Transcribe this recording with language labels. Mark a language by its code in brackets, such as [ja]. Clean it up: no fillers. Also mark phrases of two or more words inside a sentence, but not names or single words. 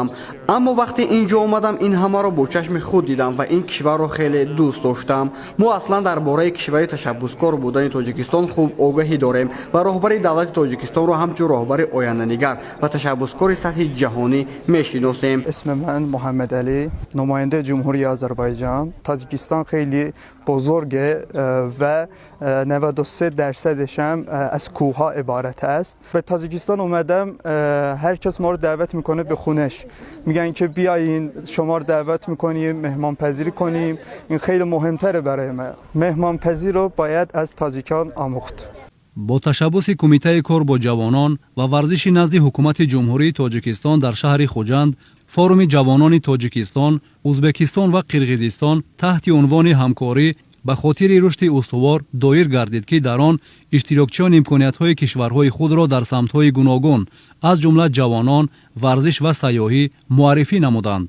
[tg] аммо вақте ин ҷо омадам, ин ҳамаро бо чашми худ дидам ва ин кишварро хеле дӯст доштам. мо аслан дар бораи кишвари ташаббускор будани Тоҷикистон хуб огаҳӣ дорем ва роҳбари давлати Тоҷикистонро ҳамчун роҳбари оянданигар ва ташаббускори сатҳи ҷаҳонӣ мешиносем. [fa] محمد علی نماینده جمهوری آذربایجان. تاجیکستان خیلی بزرگه و 93% هم از کوهها عبارت است. به تاجیکستان اومدم، هر کس ما رو دعوت میکنه به خونش، میگن که بیاین شما رو دعوت میکنیم مهمان پذیری کنیم. این خیلی مهمتره برای ما. مهمان پذیری رو باید از تاجیکان آموخت. [tg] бо ташаббуси кумитаи кор бо ҷавонон ва варзиши назди ҳукумати ҷумҳурии Тоҷикистон дар шаҳри Хуҷанд, форуми ҷавонони Тоҷикистон, Узбекистон ва Қирғизистон таҳти унвони ҳамкорӣ ба хотири рушди устувор доир гардид ки дар он иштирокчиён имкониятҳои кишварҳои худро дар самтҳои гуногун аз ҷумла ҷавонон, варзиш ва сайёҳӣ муаррифӣ намуданд.